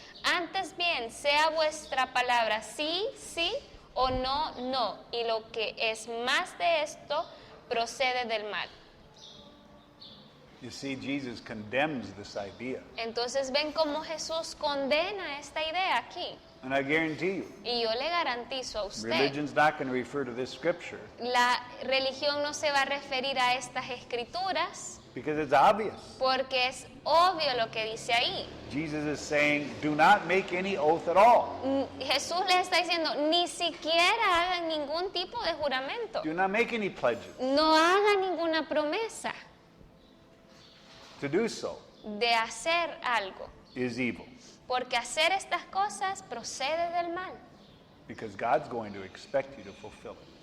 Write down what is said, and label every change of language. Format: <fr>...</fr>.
<es>Antes bien, sea vuestra palabra sí, sí, o no, no. Y lo que es más de esto, procede del mal.</es> <en>You see, Jesus condemns this idea.</en> <es>Entonces ven cómo Jesús condena esta idea aquí.</es> <en>And I guarantee you,</en> <es>Y yo le garantizo a usted,</es> <en>religion's not going to refer to this scripture</en> <es>la religión no se va a referir a estas escrituras</es> <en>because it's obvious.</en> <es>porque es obvio lo que dice ahí.</es> <en>Jesus is saying, do not make any oath at all.</en> <es>Jesús les está diciendo, ni siquiera hagan ningún tipo de juramento.</es> <en>Do not make any pledges.</en> <es>No hagan ninguna promesa</es> <en>To do so</en> <es>de hacer algo.</es> <en>is evil</en> <es>Porque hacer estas cosas procede del mal.</es> <en>because God's going to expect you to fulfill it.</en>